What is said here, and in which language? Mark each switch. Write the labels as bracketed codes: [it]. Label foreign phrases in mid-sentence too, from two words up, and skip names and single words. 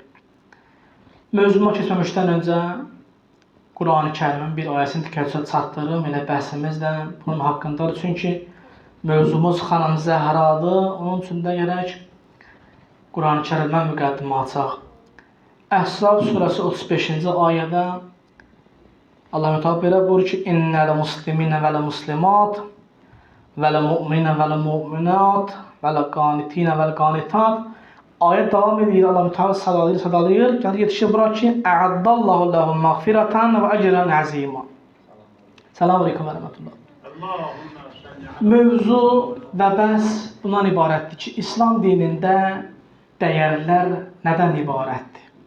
[az] Mövzuma keçməmişdən öncə Quran-ı Kərimin bir ayəsini diqqətinizə çatdırım, elə bəhsimiz də bunun haqqındadır. Çünki mövzumuz Xanım Zəhradır, onun üçün də gərək Quran-ı Kərimdən müqəddimə açaq. Əhzab surəsi 35-ci ayədə Allah Teala belə buyurur ki: [ar] "إن المسلمين والمسلمات والمؤمنين والمؤمنات والقانتين والقانتات." [az] Ayət davam edir. Allah Teala sadalayır. Gəlir yetişir bura ki: [ar] "أعد الله لهم مغفرة وأجرا عظيما." سلام عليكم [az] və [ar] رحمة الله. [az] Mövzu və bəhs bundan ibarətdir ki, İslam dinində dəyərlər nədən ibarətdir?